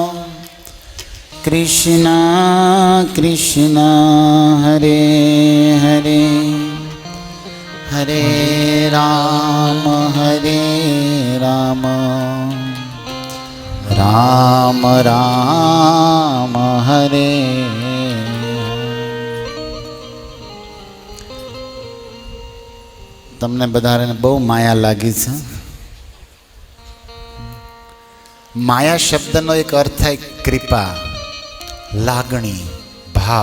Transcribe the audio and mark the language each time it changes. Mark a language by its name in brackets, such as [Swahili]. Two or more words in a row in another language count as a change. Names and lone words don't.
[Hindi] कृष्णा कृष्णा हरे हरे हरे राम राम राम हरे। [Gujarati] તમને બધાને બહુ માયા લાગી છે। માયા શબ્દનો એક અર્થ થાય કૃપા, લાગણી, ભાવ।